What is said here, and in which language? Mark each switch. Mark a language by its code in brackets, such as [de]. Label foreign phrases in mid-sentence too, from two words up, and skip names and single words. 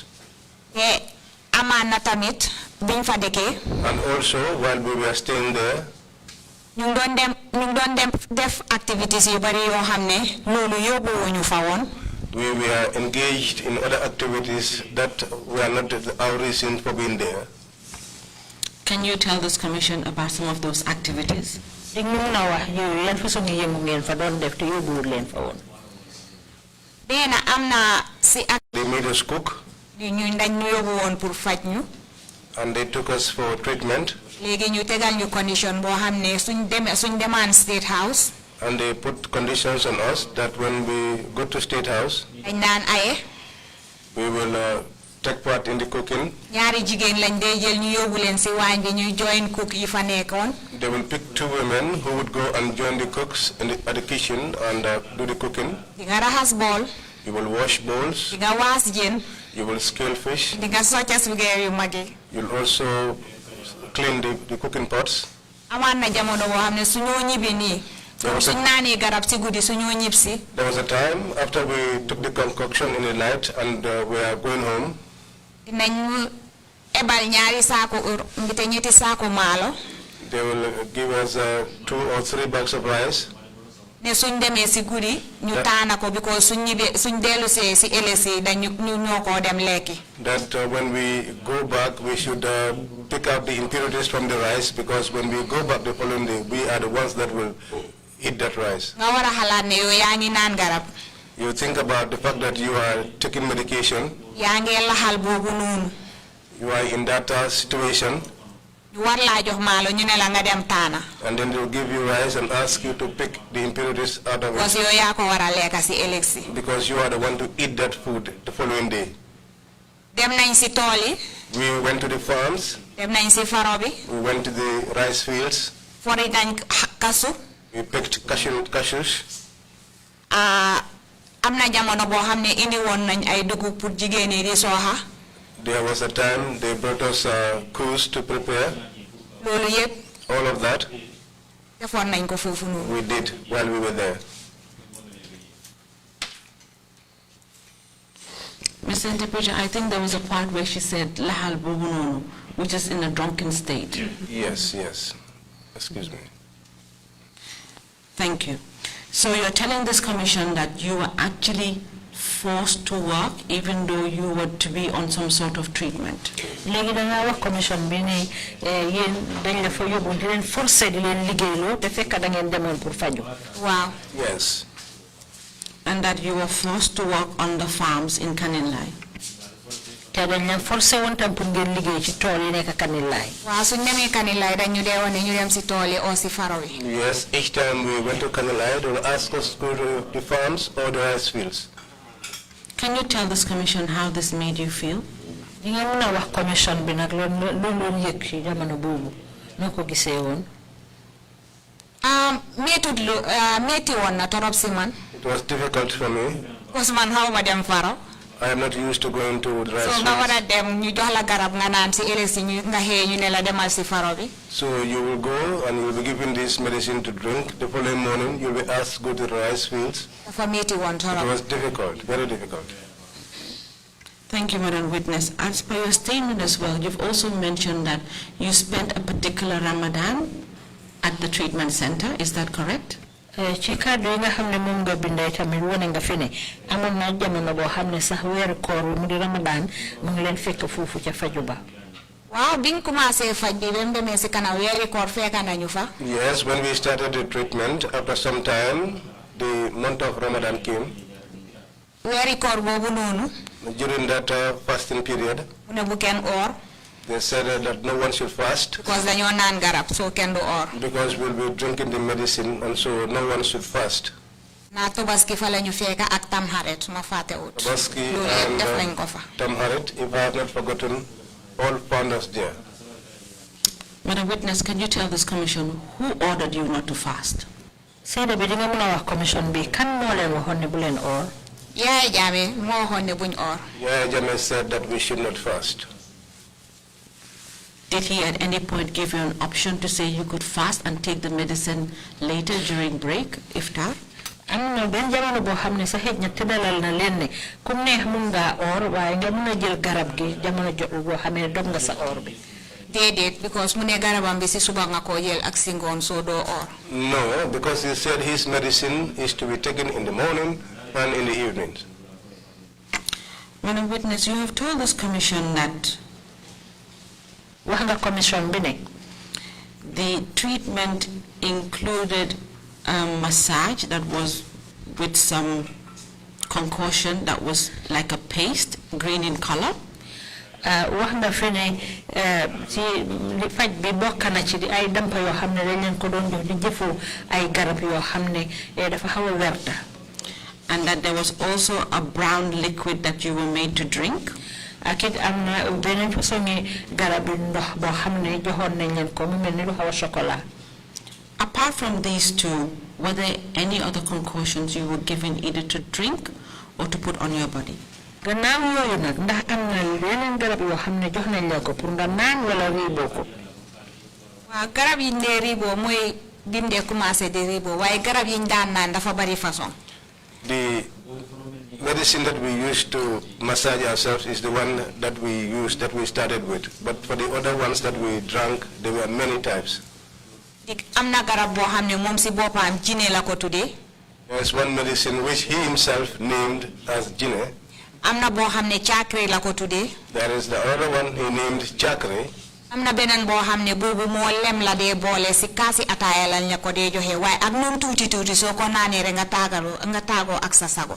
[en] And also, while we were staying there, we were engaged in other activities that were not our reason for being there. Can you tell this commission about some of those activities? [wo] Di ñu mëna wax yow yan façon yëngu ngeen fa doon def te yóbbuwul leen fa woon. Bena amna si ak [en] They made us cook [wo] ñu dañ ñu yóbbu woon pour faj ñu. [en] and they took us for treatment. [wo] Léegi ñu tegal ñu condition boo xam ne suñ demaan State House. [en] And they put conditions on us that when we go to State House, [wo] dañ daan aye. [en] we will take part in the cooking. [wo] Ñaari jigéen lañ dee jël ñu yóbbu leen si waañ bi ñuy [en] join cook [wo] yi fa nekkoon. [en] They will pick 2 women who would go and join the cooks at the kitchen and do the cooking. [wo] Di nga raxas bool. [en] You will wash bowls. [wo] Di nga waas jën. [en] You will scale fish. [wo] Di nga socca sugeer yu mag yi. [en] You'll also clean the cooking pots. [wo] Amaan na jamono boo xam ne suñoo ñibbi nii. Suñ naanee garab si guddi suñoo ñib si. [en] There was a time after we took the concoction in the night and we are going home. [wo] Dinañ ebal ñaari saako mbite ñetti saako maalo. [en] They will give us 2 or 3 bags of rice. [wo] Ne suñ demee si guddi ñu taana ko because suñ dellu see si LSE dañu ñoo ko dem lekki. [en] That when we go back we should pick up the impurities from the rice, because when we go back the following day we are the ones that will eat that rice. [wo] Nga war a xalaat ne yow yaa ngi naan garab. [en] You think about the fact that you are taking medication. [wo] Yaa ngi laxal boobu noonu. [en] You are in that situation. [wo] Ñu war laa jox maalo ñu ne la nga dem taana. [en] And then they will give you rice and ask you to pick the impurities out of Because it. [wo] yow yaa ko war a lekka si ëllëg si. [en] Because you are the one to eat that food the following day. [wo] Dem nañ si tool yi. [en] We went to the farms. [wo] Dem nañ si faro bi. [en] We went to the rice fields. [wo] Fori nañ kasu. [en] We picked cashews. [wo] Am na jamono boo xam ne indi woon nañ ay dugub pour jigéen yi di sooxa. [en] There was a time they brought us coos to prepare. [wo] Loolu yëpp. [en] All of that [wo] Defoon nañ ko foofu noonu. [en] we did while we were there. Mr. Interpreter, I think there was a part where she said [wo] lahal bubununu, [en] which is in a drunken state. Yes. Excuse me. Thank you. So you're telling this commission that you were actually forced to work even though you were to be on some sort of treatment. [wo] Léegi da nga wax commission bi ne yéen dañ la fa yóbbu di leen forcé di leen liggéeyloo te fekk da ngeen demoon pour faju. Waaw. [en] Yes. And that you were forced to work on the farms in Kanilai. [wo] te dañ leen forcé woon tam pour ngeen liggéey ci tool yi nekk Kanilaay. Waaw suñ demee Kanilai dañu dee wane ñu dem si tool yi oo si faro yi. [en] Yes, each time we went to Kanilai, they will ask us to go to the farms or the rice fields. Can you tell this commission how this made you feel? [wo] di ngeen mën a wax commission bi nag loolu yëg ci jamono boobu noo ko gisee woon. Métti woon na torop si man. [en] It was difficult for me. [wo] Because man xaw ma dem faro. [en] I am not used to going to the rice [wo] So nga war [en] fields. [wo] a dem ñu jox la garab nga naan si ëllëg si nga xëy ñu ne la demal si faro bi. [en] So you will go and you will be given this medicine to drink. The following morning you will be asked to go to the rice fields. [wo] Dafa métti woon [en] It [wo] torop. [en] was difficult, very difficult. Thank you, Madam Witness. As per your statement as well, you've also mentioned that you spent a particular Ramadan at the treatment center. Is that correct? [wo] ci kàddu yi nga xam ne moom nga bindee tamit wane nga fi ne amoon na jamono boo xam ne sax weeru koor mu di Ramadan mu ngi leen fekk foofu ca faju ba. Waaw biñ commencé faj bi ba mu demee si kanam weeri koor fekk nañu fa. [en] Yes, when we started the treatment, after some time, the month of Ramadan came. [wo] Weeri koor boobu noonu. [en] During that fasting period, [wo] mu ne bu kenn oor. [en] they said that no one should fast [wo] Because dañoo naan garab so kenn du oor. [en] because we'll be drinking the medicine, and so no one should fast. [wo] naa Tobaski fa la ñu fekk ak Tamxarit ma fàttewut. Tobaski loolu yëpp [en] and [wo] def nañ ko fa. [en] Tamharit, if I have not forgotten, all found us there. Madam Witness, can you tell this commission who ordered you not to fast? [wo] seede bi di nga mën a wax commission bi kan moo leen waxoon ne bu leen oor. Yaya Jammeh moo waxoon ne buñ oor. [en] Yaya Jammeh said that we should not fast. Did he at any point give you an option to say you could fast and take the medicine later during break, iftar? [wo] am na benn jamono boo xam ne sax xëj na tëddalal na leen ne kum neex mun ngaa oor waaye nga mun a jël garab gi jamono jotul boo xamee ne dog nga sa oor bi. Déedéet because mu ne garabam bi si suba nga koo jël ak si ngoon soo doo oor. [en] No, because he said his medicine is to be taken in the morning and in the evenings. Madam Witness, you have told this commission that [wo] wax nga commission bi ne [en] The treatment included a massage that was with some concoction that was like a paste, green in color. [wo] wax nga fi ne ci li faj bi bokk na ci di ay dampa yoo xam ne dañ leen ko doon jox di jëfoo ay garab yoo xam ne dafa xaw a werta. [en] And that there was also a brown liquid that you were made to drink. [wo] ak it am na beneen façon garab ndox boo xam ne joxoon nañ leen ko mu mel ni lu xaw a chocolat. [en] Apart from these two, were there any other concoctions you were given either to drink or to put on your body? [wo] gannaaw yooyu nag ndax am na yeneen garab yoo xam ne jox nañ la ko pour nga naan wala riiboo ko. waaw garab yi ndee riiboo mooy bim dee commencé di riiboo waaye garab yi daan naan dafa bari façon. [en] The medicine that we use to massage ourselves is the one that we started with. But for the other ones that we drank, there were many types. [wo] am na garab boo xam ne moom si boppam jinne la ko tuddee. [en] There's one medicine which he himself named as jinne. [wo] am na boo xam ne cakri la ko tuddee. [en] There is the other one he named chakri. [wo] am na beneen boo xam ne boobu moo lem la dee boole si kaasi ataaya lañ la ko dee joxe waaye ak noonu tuuti tuuti soo ko naanee rek nga taagoo ak sa sago.